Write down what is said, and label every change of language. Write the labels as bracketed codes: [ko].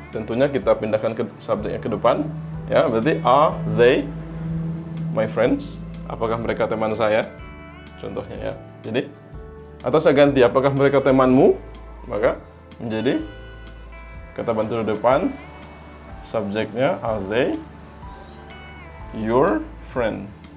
[id] Tentunya kita pindahkan ke subjeknya ke depan. Ya, berarti [en] are they my friends? [id] Apakah mereka teman saya? Contohnya ya. Jadi atau saya ganti, apakah mereka temanmu? Maka menjadi kata bantu di depan, subjeknya [en] are they your friend?